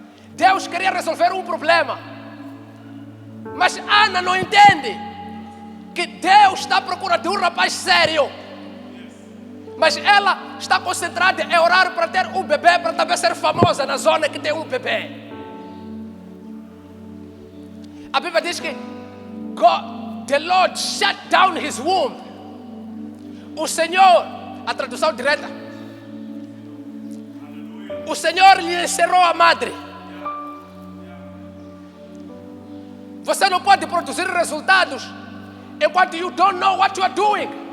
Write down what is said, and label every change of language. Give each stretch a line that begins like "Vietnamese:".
Portuguese: Deus queria resolver um problema, mas Ana não entende que Deus está à procura de um rapaz sério. Mas ela está concentrada em orar para ter um bebê, para também ser famosa na zona que tem um bebê. A Bíblia diz que
English: the Lord shut down his womb.
Portuguese: O Senhor, a tradução direta, o Senhor lhe encerrou a madre. Você não pode produzir resultados enquanto
English: you don't know what you are doing.